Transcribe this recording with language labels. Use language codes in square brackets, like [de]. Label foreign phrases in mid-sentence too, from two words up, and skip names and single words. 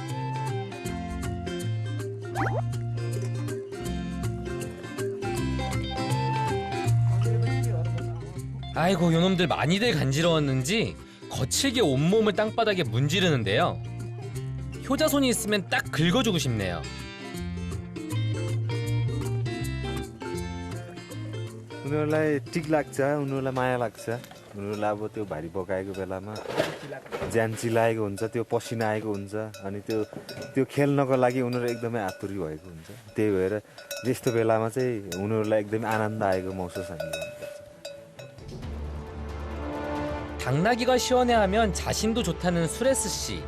[ko] 아이고, 요놈들 많이들 간지러웠는지 거칠게 온몸을 땅바닥에 문지르는데요. 효자손이 있으면 딱 긁어주고 싶네요. [ne] उनीहरूलाई टिक लाग्छ, उनीहरूलाई माया लाग्छ। उनीहरूलाई अब त्यो भारी बोकाएको बेलामा ज्यान चिलाएको हुन्छ, त्यो पसिना आएको हुन्छ, अनि त्यो खेल्नको लागि उनीहरू एकदमै आतुरी भएको हुन्छ। त्यही भएर यस्तो बेलामा चाहिँ उनीहरूलाई एकदमै आनन्द आएको महसुस हामीले गर्नुपर्छ। [ko] 당나귀가 시원해하면 자신도 좋다는 수레스 씨.